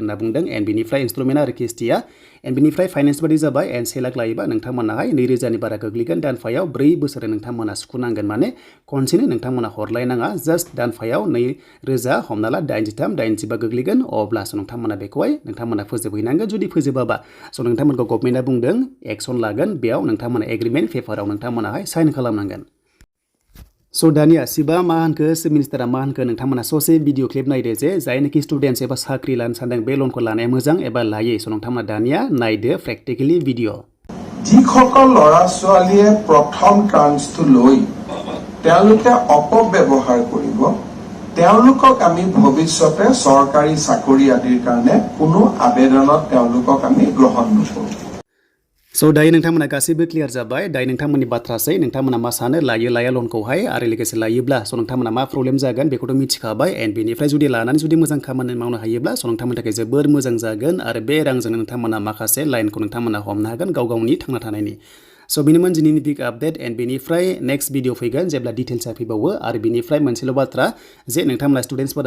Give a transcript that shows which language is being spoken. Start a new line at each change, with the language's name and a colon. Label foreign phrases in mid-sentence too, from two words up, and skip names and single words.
Bodo: होनना बुंदों एन्ड बेनिफ्राय इन्स्टलमेन्टआ आरो किस्तिया एन्ड बेनिफ्राय फाइनेन्स बादि जाबाय एन्ड 1 लाख लायोबा नोंथांमोनाहाय 2,000नि बारा गोग्लैगोन दानफायाव 4 बोसोर नोंथांमोना सुख'नांगोन माने खनसेनो नोंथांमोना हरलायनाङा जास्ट दानफायाव 2,000 हमना ला 83 85 गोग्लैगोन अब्लासो नोंथांमोना बेखौहाय नोंथांमोना फोजोबहैनांगोन जुदि फोजोबाबा स' नोंथांमोनखौ गभर्नमेन्टआ बुंदों एक्सन लागोन बेयाव नोंथांमोना
English: agreement paper
Bodo: नोंथांमोनाहाय साइन खालामनांगोन स' दानिया सिबा मा होनखो
English: chief minister
Bodo: मा होनखो नोंथांमोना ससे
English: video clip
Bodo: नायदो जे जायनोखि स्टुडेन्टस एबा साख्रि लानो सानदों बे लनखौ लानाया मोजां एबा लायै स' नोंथांमोना दानिया नायदो
English: practically video
Assamese: যিসকল ল'ৰা ছোৱালীয়ে প্ৰথম ট্ৰান্সটো লৈ তেওঁলোকে অপব্যৱহাৰ কৰিব তেওঁলোকক আমি ভৱিষ্যতে চৰকাৰী চাকৰি আদিৰ কাৰণে কোনো আবেদনত তেওঁলোকক আমি গ্ৰহণ নকৰোঁ
Bodo: So दायो नोंथांमोना गासैबो क्लियार जाबाय दायो नोंथांमोननि बाथ्रासै नोंथांमोना मा सानो लायो लाया लनखौहाय आरो लोगोसे लायोब्ला स' नोंथांमोना मा प्रब्लेम जागोन बेखौथ' मिथिखाबाय एन्ड बेनिफ्राय जुदि लानानै जुदि मोजां खामानि मावनो हायोब्ला स' नोंथांमोननि थाखाय जोबोर मोजां जागोन आरो बे रांजों नोंथांमोना माखासे लाइनखौ नोंथांमोना हमनो हागोन गाव गावनि थांना थानायनि स' बेनिमोन दिनैनि
English: big update
Bodo: एन्ड बेनिफ्राय
English: next video
Bodo: फैगोन जेब्ला डिटेल्सआ फैबावो आरो बेनिफ्राय मोनसेल' बाथ्रा जे नोंथांमोना स्टुडेन्टसफोरा